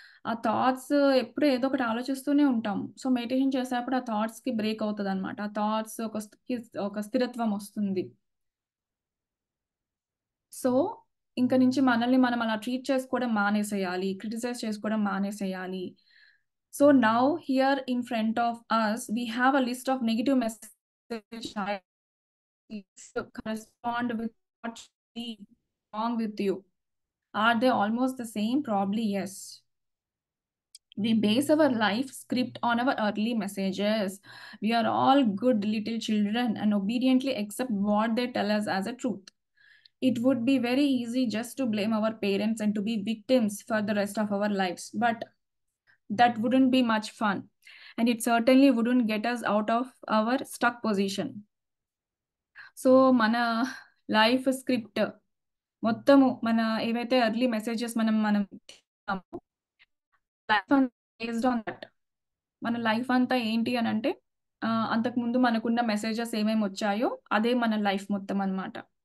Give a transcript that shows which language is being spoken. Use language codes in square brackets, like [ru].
[te] ఆ థాట్స్ ఎప్పుడు ఏదో ఒకటి ఆలోచిస్తూనే ఉంటాం. సో, మెడిటేషన్ చేసేప్పుడు ఆ థాట్స్‌కి బ్రేక్ అవుతదనమాట. ఆ థాట్స్ ఒక స్థిరత్వం ఒస్తుంది. సో, ఇంక నుంచి మనల్ని మనం అలా ట్రీట్ చేసుకోవడం మానేసేయాలి. క్రిటిసైజ్ చేసుకోవడం మానేసేయాలి. [en] So, now here in front of us we have a list of negative messages correspond with what is wrong with you. Are they almost the same? Probably yes. We base our life script on our early messages. We are all good little children and obediently accept what they tell us as a truth. It would be very easy just to blame our parents and to be victims for the rest of our lives. But that wouldn't be much fun. And it certainly wouldn't get us out of our stuck position. [te] So, మన life script మొత్తము మన ఏవైతే early messages మనం తీసుకున్నామో life అంతా [en] Based on that. [te] మన life అంతా ఏంటి అనంటే అంతకుముందు మనకున్న మెసేజెస్ ఏమేమొచ్చాయో అదే మన లైఫ్ మొత్తం అన్నమాట.